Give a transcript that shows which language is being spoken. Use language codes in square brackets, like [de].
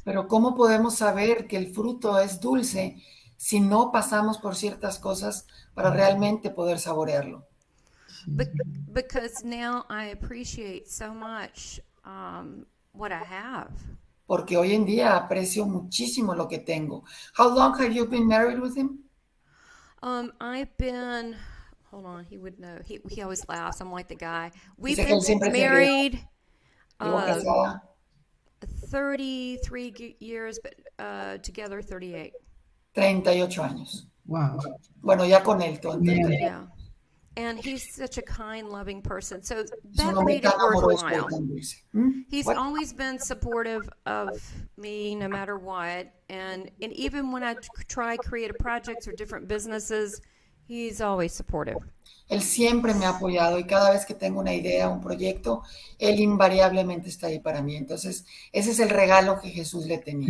[es] Pero ¿cómo podemos saber que el fruto es dulce si no pasamos por ciertas cosas para realmente poder saborearlo? [en] Because now I appreciate so much what I have. [es] Porque hoy en día aprecio muchísimo lo que tengo. [en] How long have you been married with him? I've been, hold on, he would know. He always laughs. I'm like the guy. We've [es] Dice [en] been married 33 years, but together 38. [es] 38 años. [en] Wow. [es] Bueno, ya con él. [en] Yeah. And he's such a kind, loving person. So that made it worthwhile. He's always been supportive of me no matter what. And even when I try creative projects or different businesses, he's always supportive. [es] Él siempre me ha apoyado y cada vez que tengo una idea, un proyecto, él invariablemente está ahí para mí. Entonces, ese es el regalo que Jesús le tenía.